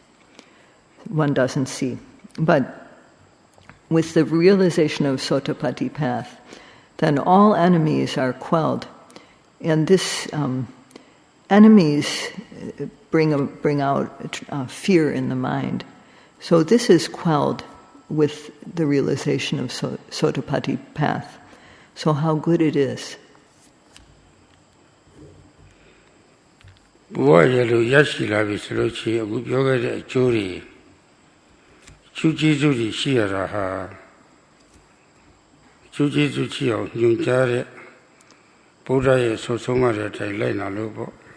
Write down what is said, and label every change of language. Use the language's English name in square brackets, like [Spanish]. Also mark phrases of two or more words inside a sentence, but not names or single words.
[English] But with the realization of Sotapatti path, then all enemies are quelled. And this enemies bring out fear in the mind. So this is quelled with the realization of Sotapatti path. So how good it is. [Burmese] ဘဝရလို့ရရှိလာပြီဆိုလို့ရှိရင်အခုပြောခဲ့တဲ့အကျိုးတွေကျူးကျေးဇူးတွေရှိရတာဟာကျူးကျေးဇူးရှိအောင်ညွှန်ကြားတဲ့ဘုရားရဲ့ဆုံးဆုံးမတဲ့အတိုင်းလိုက်နာလို့ပေါ့